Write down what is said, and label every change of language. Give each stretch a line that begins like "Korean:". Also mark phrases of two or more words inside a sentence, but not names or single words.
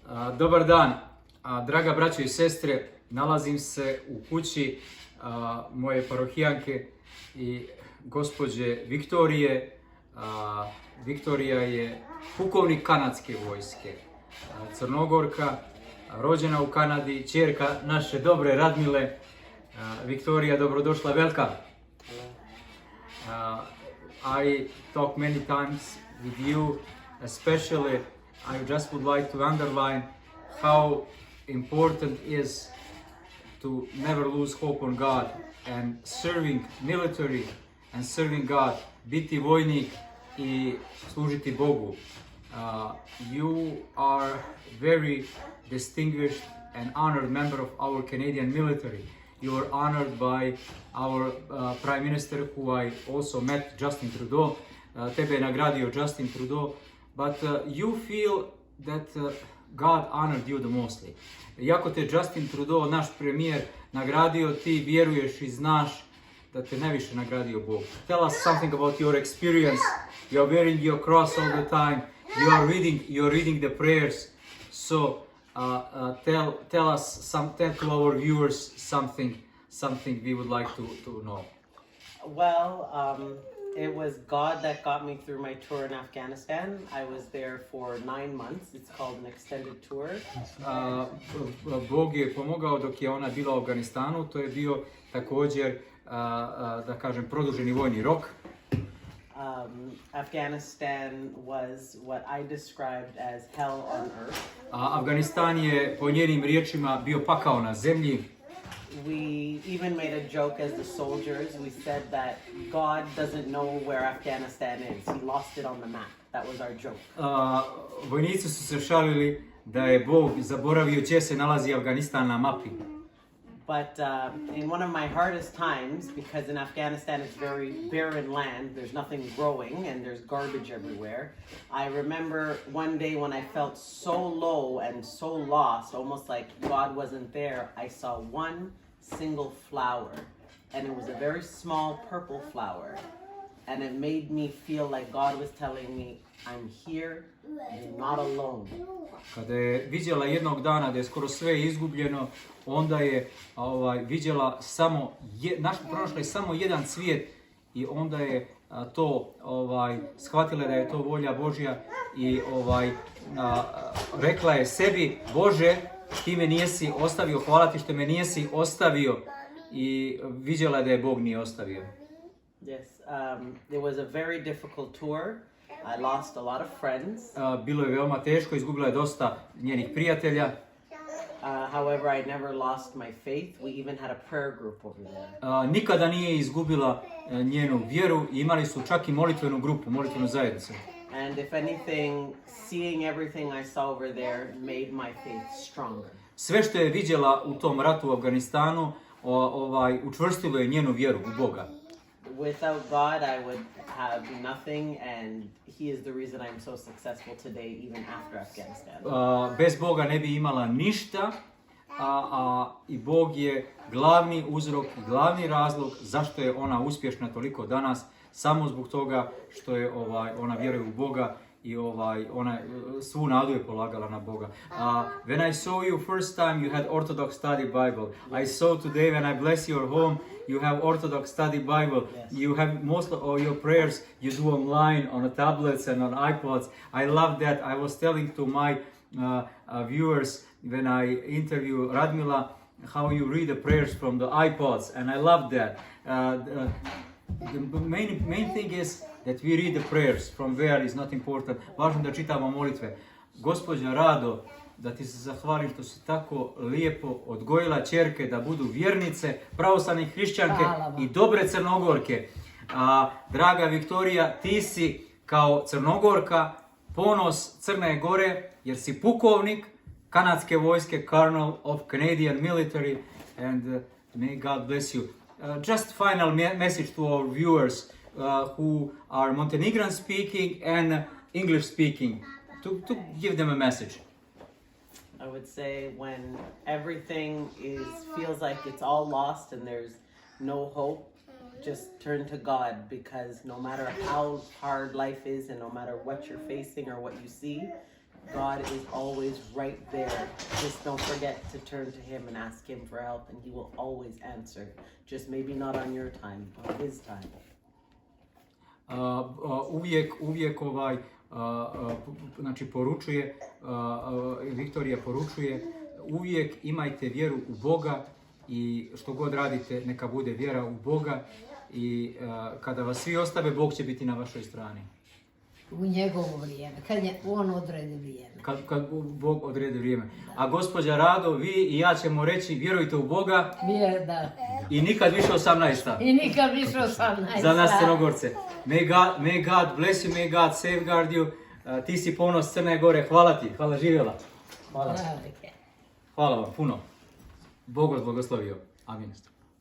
Serbian: Dobar dan, draga braćo i sestre, nalazim se u kući moje parohijanke i gospođe Viktorije. Viktorija je pukovnik kanadske vojske, Crnogorka, rođena u Kanadi, ćerka naše dobre Radmile. Viktorija, dobrodošla,
English: welcome. I talk many times with you, especially I just would like to underline how important is to never lose hope on God and serving military and serving God,
Serbian: biti vojnik i služiti Bogu.
English: You are very distinguished and honored member of our Canadian military. You were honored by our Prime Minister, who I also met, Justin Trudeau.
Serbian: Tebe je nagradio
English: Justin Trudeau, but you feel that God honored you the mostly.
Serbian: Iako te Justin Trudeau, naš premijer, nagradio, ti vjeruješ i znaš da te najviše nagradio Bog.
English: Tell us something about your experience. You are wearing your cross all the time. You are reading the prayers. So tell us tell to our viewers something we would like to know. Well, it was God that got me through my tour in Afghanistan. I was there for 9 months. It's called an extended tour.
Serbian: Bog je pomogao dok je ona bila u Afganistanu. To je bio također, da kažem, produženi vojni rok.
English: Afghanistan was what I described as hell on earth.
Serbian: Afganistan je po njenim riječima bio pakao na zemlji.
English: We even made a joke as the soldiers. We said that God doesn't know where Afghanistan is. He lost it on the map. That was our joke.
Serbian: Vojnici su se šalili da je Bog zaboravio gdje se nalazi Afganistan na mapi.
English: But in one of my hardest times, because in Afghanistan it's very barren land, there's nothing growing and there's garbage everywhere, I remember one day when I felt so low and so lost, almost like God wasn't there, I saw one single flower, and it was a very small purple flower, and it made me feel like God was telling me, I'm here, you're not alone.
Serbian: Kada je vidjela jednog dana da je skoro sve izgubljeno, onda je vidjela samo, pronašla je samo jedan cvijet i onda je to shvatila da je to volja Božja i rekla je sebi, Bože, ti me nisi ostavio, hvala ti što me nisi ostavio, i vidjela je da je Bog nije ostavio.
English: Yes, it was a very difficult tour. I lost a lot of friends.
Serbian: Bilo je veoma teško, izgubila je dosta njenih prijatelja.
English: However, I never lost my faith. We even had a prayer group over there.
Serbian: Nikada nije izgubila njenu vjeru i imali su čak i molitvenu grupu, molitvenu zajednicu.
English: And if anything, seeing everything I saw over there made my faith stronger.
Serbian: Sve što je vidjela u tom ratu u Afganistanu, učvrstilo je njenu vjeru u Boga.
English: Without God, I would have nothing, and He is the reason I'm so successful today, even after Afghanistan.
Serbian: Bez Boga ne bi imala ništa, i Bog je glavni uzrok i glavni razlog zašto je ona uspješna toliko danas, samo zbog toga što je ona vjeruje u Boga i ona svu nadu je polagala na Boga.
English: When I saw you first time, you had Orthodox study Bible. I saw today when I bless your home, you have Orthodox study Bible. Yes. You have most of your prayers you do online on the tablets and on iPods. I love that. I was telling to my viewers when I interview Radmila how you read the prayers from the iPods, and I love that. The main thing is that we read the prayers from where is not important.
Serbian: Važno da čitamo molitve. Gospođa Rado, da ti se zahvalim što si tako lijepo odgojila ćerke da budu vjernice, pravoslavne hrišćanke i dobre Crnogorke. Draga Viktorija, ti si kao Crnogorka ponos Crne Gore, jer si pukovnik kanadske vojske,
English: Colonel of Canadian Military, and may God bless you. Just final message to our viewers who are Montenegrin speaking and English speaking, to give them a message. I would say when everything feels like it's all lost and there's no hope, just turn to God, because no matter how hard life is and no matter what you're facing or what you see, God is always right there. Just don't forget to turn to Him and ask Him for help, and He will always answer. Just maybe not on your time, on His time.
Serbian: Uvijek znači poručuje, Viktorija poručuje, uvijek imajte vjeru u Boga i što god radite neka bude vjera u Boga i kada vas svi ostave, Bog će biti na vašoj strani. U njegovo vrijeme, kad on odredi vrijeme. Kad Bog odredi vrijeme. A gospođa Rado, vi i ja ćemo reći vjerujte u Boga Da. i nikad više 18. I nikad više 18. Za nas Crnogorce.
English: May God bless you, may God safeguard you.
Serbian: Ti si ponos Crne Gore, hvala ti, hvala, živjela. Hvala. Hvala vam puno. Bog vas blagoslovio. Amin.